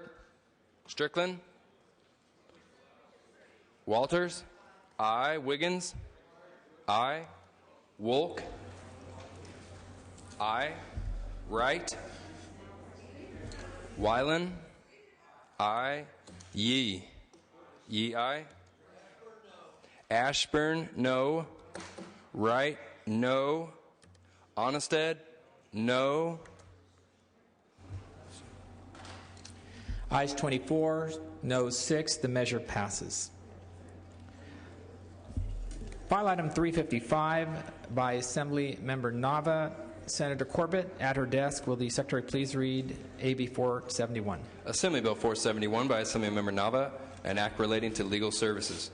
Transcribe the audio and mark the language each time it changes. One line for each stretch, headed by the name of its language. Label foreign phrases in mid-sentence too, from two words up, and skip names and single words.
English: Strickland. Walters. I, Wiggins. I, Wolk. I, Wright. Weiland. I, Yee. Yee, I. Ashburn, no. Wright, no. Onnested, no. Ayes 24, noes 6. The measure passes. File item 355 by Assembly Member Nava. Senator Corbett, at her desk. Will the Secretary please read AB 471? Assembly Bill 471 by Assembly Member Nava, an act relating to legal services.